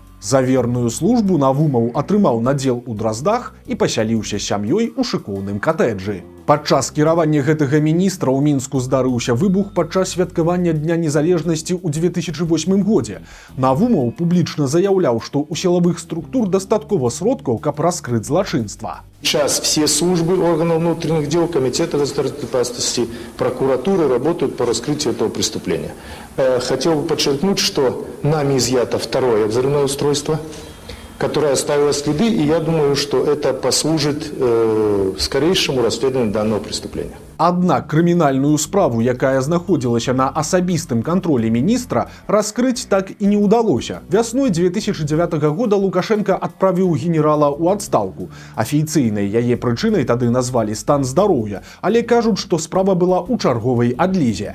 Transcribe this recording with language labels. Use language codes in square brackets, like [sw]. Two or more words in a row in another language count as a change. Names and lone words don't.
[be] За верную службу Навумаў атрымаў надзел у Драздах і пасяліўся з сям'ёй у шыкоўным катэджы. Падчас кіравання гэтага міністра ў Мінску здарыўся выбух падчас святкавання Дня незалежнасці ў 2008 годзе. Навумаў публічна заяўляў, што ў сілавых структур дастаткова сродкаў, каб раскрыць злачынства. [ru] Сейчас все службы органов внутренних дел, Комитета государственной безопасности, прокуратуры работают по раскрытию этого преступления. Хотел бы подчеркнуть, что нами изъято второе взрывное устройство, которое оставило следы, и я думаю, что это послужит скорейшему расследованию данного преступления. [be] Аднак крымінальную справу, якая знаходзілася на асабістым кантролі міністра, раскрыць так і не ўдалося. Вясной 2009 года Лукашенко адправіў генерала ў адстаўку. Афіцыйнай яе прычынай тады назвалі стан здароўя, але кажуць, што справа была ў чарговай адлізе.